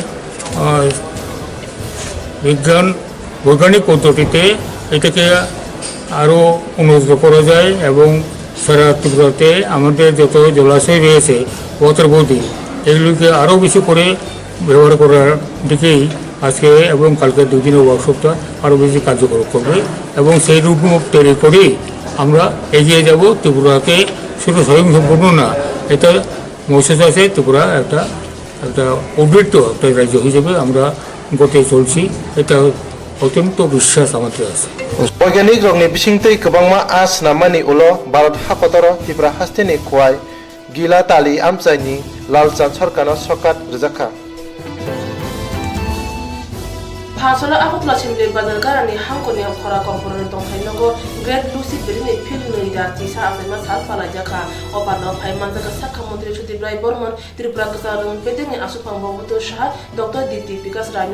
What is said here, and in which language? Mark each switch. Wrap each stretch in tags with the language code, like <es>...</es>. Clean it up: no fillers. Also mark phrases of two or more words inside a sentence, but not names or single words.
<bn>বৈজ্ঞানিক পদ্ধতিতে এটাকে আরও উন্নত করা যায় এবং সারা ত্রিপুরাতে আমাদের যত জলাশয় রয়েছে</bn> <en>water body</en> <bn>এগুলিকে আরও বেশি করে ব্যবহার করার দিকেই আজকে এবং কালকে 2 দিনের ওয়ার্কশপটা আরও বেশি কার্যকর করবে এবং সেই রূপমুখ তৈরি করেই আমরা এগিয়ে যাব। ত্রিপুরাকে শুধু স্বয়ংসম্পূর্ণ না, এটা মৎস্য চাষে ত্রিপুরা একটা উদ্বৃত্ত একটা রাজ্য হিসেবে আমরা গতে চলছি। এটা অত্যন্ত বিশ্বাস আমাদের আছে।</bn> <trp>বৈজ্ঞানিক রংনি বিসিংতৈ गोबांमा आस नामानि उलो भारत हाखतरो त्रिपुरा हास्तेनि खवाय गिला ताली आमचाइनि लालचांद सरकारनो सकात रजाखा भाषण आगतला सिमले बाजारगारानि हांखनि खरा कम्पनी दंखायनगो ग्रेट लुसी बेरिनि फिल्डनि राति साफैमा सालफाला जाखा अपानो फाइमानजागा साखा मन्त्री सुदीप्राय बर्मन त्रिपुरा गसारं पेदेनि आसुफां बबुतो शाह डॉक्टर दीप्ति विकास रायनो</trp>